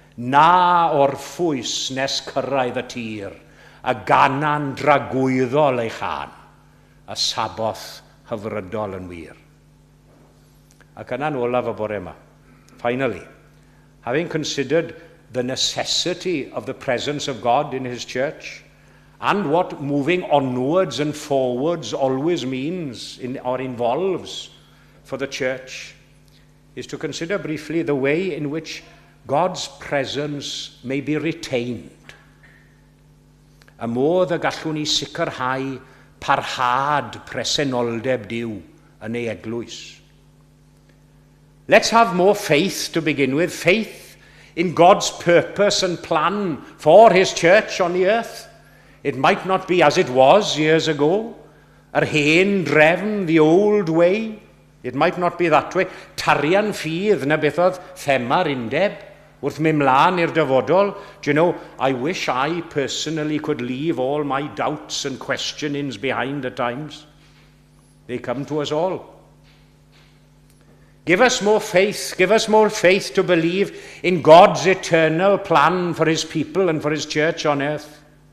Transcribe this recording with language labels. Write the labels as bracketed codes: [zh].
[cy] Na orffwys nes cyrraedd y tir, a ganan dragwyddol ei chan, a saboth hyfrydol yn wir. Ac yna'n olaf y bore yma. [en] Finally, having considered the necessity of the presence of God in his church, and what moving onwards and forwards always means or involves for the church, is to consider briefly the way in which God's presence may be retained. [cy] A modd y gallwn ni sicrhau parhad presenoldeb Duw yn ei eglwys. [en] Let's have more faith to begin with, faith in God's purpose and plan for his church on the earth. It might not be as it was years ago, [cy] yr hen drefn, [en] the old way. It might not be that way. [cy] Tarian ffydd na beth oedd thema'r undeb wrth mynd mlaen i'r dyfodol. [en] Do you know, I wish I personally could leave all my doubts and questionings behind at times. They come to us all. Give us more faith to believe in God's eternal plan for his people and for his church on earth.